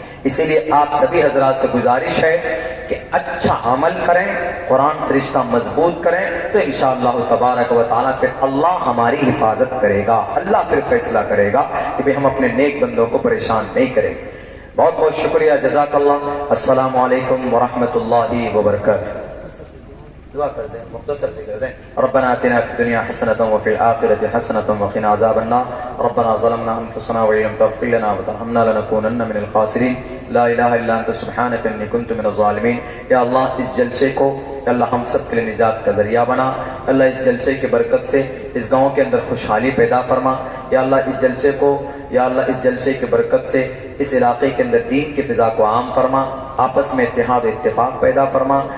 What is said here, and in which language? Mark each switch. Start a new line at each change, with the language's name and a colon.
Urdu: اسی لیے آپ سبھی حضرات سے گزارش ہے کہ اچھا عمل کریں، قرآن سے رشتہ مضبوط کریں تو انشاءاللہ تبارک و تعالیٰ پھر اللہ ہماری حفاظت کرے گا. اللہ پھر فیصلہ کرے گا کہ ہم اپنے نیک بندوں کو پریشان نہیں کریں. بہت بہت شکریہ، جزاک اللہ. السلام علیکم ورحمۃ اللہ وبرکاتہ. دعا کر دیں، مختصر سے کر دیں.
Arabic: ربنا آتنا فی الدنیا حسنۃ وفی الآخرۃ حسنۃ وقنا عذاب النار. ربنا ظلمنا انفسنا وان لم تغفر لنا وترحمنا لنكونن من الخاسرین. لا الہ الا انت سبحانک انی کنت من الظالمین.
Urdu: یا اللہ اس جلسے کو اللہ ہم سب کے لیے نجات کا ذریعہ بنا. اللہ اس جلسے کی برکت سے اس گاؤں کے اندر خوشحالی پیدا فرما. یا اللہ اس جلسے کو، یا اللہ اس جلسے کی برکت سے اس علاقے کے اندر دین کی فضا کو عام فرما، آپس میں اتحاد و اتفاق پیدا فرما.